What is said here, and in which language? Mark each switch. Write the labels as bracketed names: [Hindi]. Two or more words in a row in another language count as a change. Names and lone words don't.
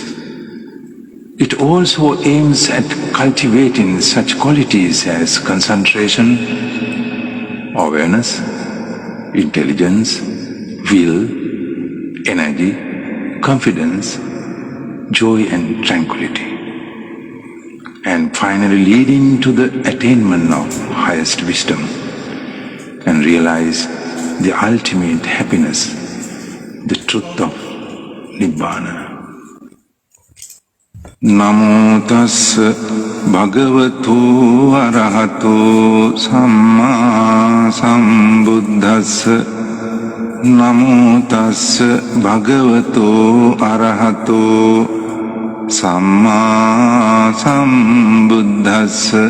[English] It also aims at cultivating such qualities as concentration, awareness, intelligence, will, energy, confidence, joy and tranquility, and finally leading to the attainment of highest wisdom and realize the ultimate happiness, the truth of Nibbana. [Pali] Namo tassa bhagavato arahato samma sambuddhassa. Namo tassa bhagavato arahato samma sambuddhassa.